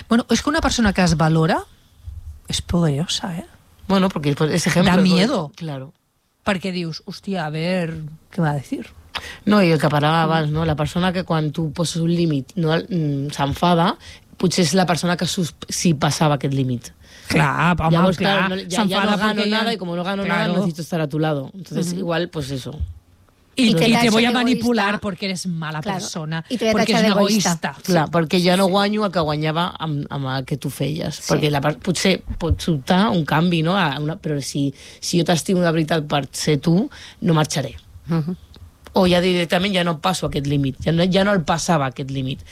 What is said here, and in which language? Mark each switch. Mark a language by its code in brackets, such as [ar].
[ca] Bueno, és que una persona que es valora és poderosa, eh? Bueno, perquè és exemple. [es] Da miedo. Pues, claro. [ca] Perquè dius, hòstia, a ver, què va a decir? No, i el que parlava abans, no? La persona que quan tu poses un límit no, s'enfada, potser és la persona que si passava aquest límit. [es] Claro, ya, pues, claro, no, ya, ya no gano nada y como no gano nada necesito estar a tu lado. Entonces igual, pues eso. Y te voy a manipular egoísta. Porque eres mala persona. Y te voy a porque eres egoísta. Claro, porque ya no [ca] guanyo el que guanyava amb el que tu feies. Sí. Perquè potser pot sobtar un canvi, no? Però si jo t'estimo de veritat per ser tu, no marxaré. O ja directament ja no passo aquest límit, ja no el passava aquest límit.